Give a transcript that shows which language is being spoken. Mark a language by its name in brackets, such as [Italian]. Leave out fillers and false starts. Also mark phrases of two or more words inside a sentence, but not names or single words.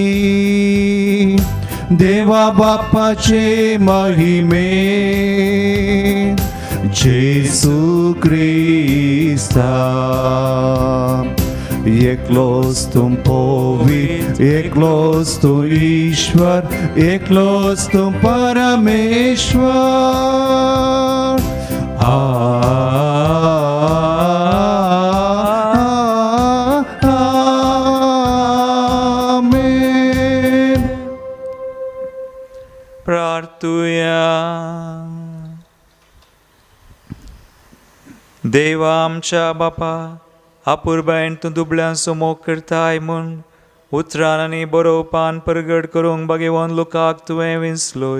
[Konkani] देवा बापाचे महिमे जेसू क्रिस्ता एकलोस तुम पवित्र एकलोस तू ईश्वर एकलोस तुम परमेश्वर आमेन. प्रार्थूया. देवा आमच्या बापा अपूर्बायन तूं दुबळ्यांचो मोग करताय म्हूण उतरान आनी बरोवपान परगट करूंक भगवान लोकांक तुवें विंचलोय.